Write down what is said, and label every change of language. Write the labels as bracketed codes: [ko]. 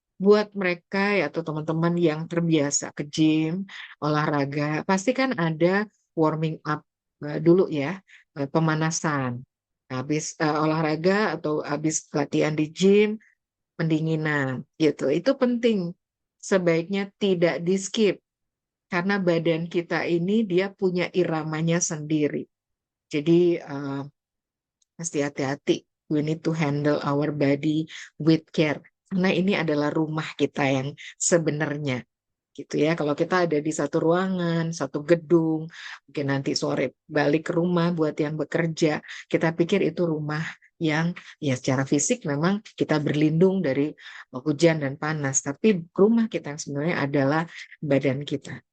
[id] buat mereka ya atau teman-teman yang terbiasa ke gym, olahraga, pasti kan ada warming up dulu ya, pemanasan. Habis olahraga atau habis latihan di gym, pendinginan gitu. Itu penting. Sebaiknya tidak di skip karena badan kita ini dia punya iramanya sendiri. Jadi mesti hati-hati. [en] We need to handle our body with care. [id] Karena ini adalah rumah kita yang sebenarnya gitu ya. Kalau kita ada di satu ruangan, satu gedung, mungkin nanti sore balik ke rumah buat yang bekerja, kita pikir itu rumah yang ya secara fisik memang kita berlindung dari hujan dan panas, tapi rumah kita yang sebenarnya adalah badan kita.